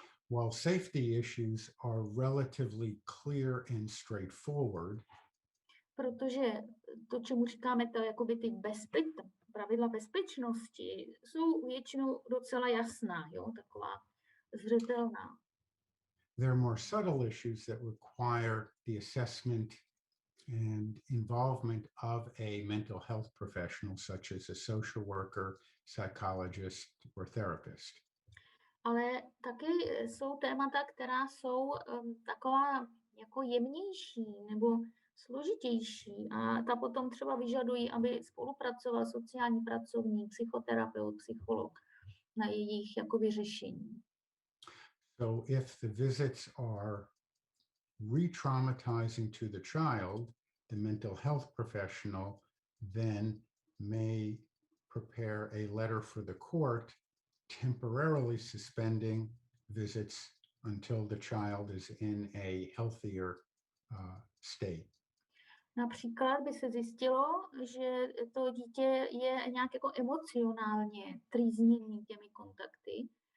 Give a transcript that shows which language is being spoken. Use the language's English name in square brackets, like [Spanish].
[English] While safety issues are relatively clear and straightforward, [Czech] protože to, čemu říkáme, to jakoby pravidla bezpečnosti, jsou většinou docela jasná, taková zřetelná. [English] there are more subtle issues that require the assessment and involvement of a mental health professional, such as a social worker, psychologist, or therapist. [Czech] Ale taky jsou témata, která jsou taková jako jemnější nebo složitější a ta potom třeba vyžadují, aby spolupracoval sociální pracovník, psychoterapeut, psycholog na jejich jako vyřešení. [English] So if the visits are re-traumatizing to the child, the mental health professional then may prepare a letter for the court temporarily suspending visits until the child is in a healthier state. [Czech] Například by se zjistilo, že to dítě je nějak jako emocionálně trýzněný těmi kontakty,